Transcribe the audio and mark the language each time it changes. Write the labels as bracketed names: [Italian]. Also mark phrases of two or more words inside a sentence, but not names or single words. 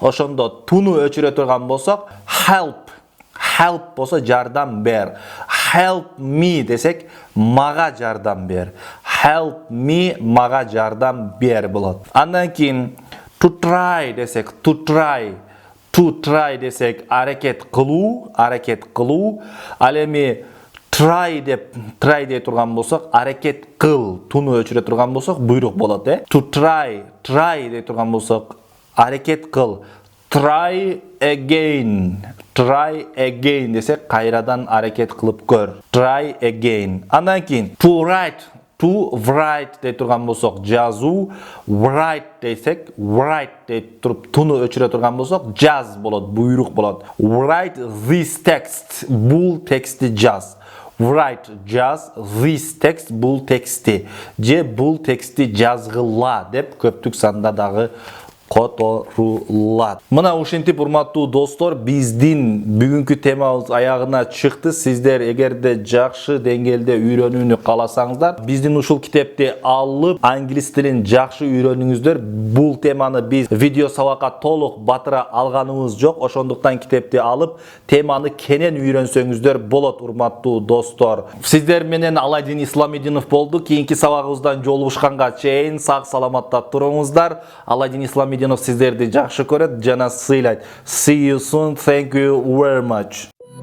[Kyrgyz] Ошондо туну өчүрө турган болсок help. Help болсо жардам бер. [English] Help me [Kyrgyz] десек мага жардам бер. [English] Help me [Kyrgyz] мага жардам бер болот. Андан кийин [English] to try [Kyrgyz] десек [English] to try. To try [Kyrgyz] десек аракет кылуу. Ал эми try дей турган болсок аракет кыл. Туну өчүрө турган болсок буйрук болот, [English] To try [Kyrgyz] дей турган болсок аракет кыл. [English] Try again [Kyrgyz] десек кайрадан аракет кылып көр. [English] Try again. [Kyrgyz] Андан кийин [English] to write [Kyrgyz] дей турган болсок жазуу. Write десек дей туруп туну өчүрө турган болсок жаз болот, буйрук болот. [English] Write this text. [Kyrgyz] Бул текстти жаз. Write жаз, [English] this text [Kyrgyz] бул тексти. Же бул тексти жазгыла деп көптүк санда дагы которулат. Мына ушинтип урматтуу достор, биздин бүгүнкү темабыз аягына чыкты. Сиздер эгерде жакшы деңгээлде үйрөнүүнү кааласаңыздар, биздин ушул китепти алып, англис тилин жакшы үйрөнүңүздөр. Бул теманы биз видео сабакка толук батыра алганыбыз жок. Ошондуктан китепти алып, теманы кенен үйрөнсөңүздөр болот, урматтуу достор. Сиздер менен Аладдин Исламидинов болду. Кийинки сабагыбыздан жолугушканга чейин сак саламатта туруңуздар. Аладдин Исламидинов сиздерди жакшы көрөт жана сыйлайт. [English] See you soon. Thank you very much.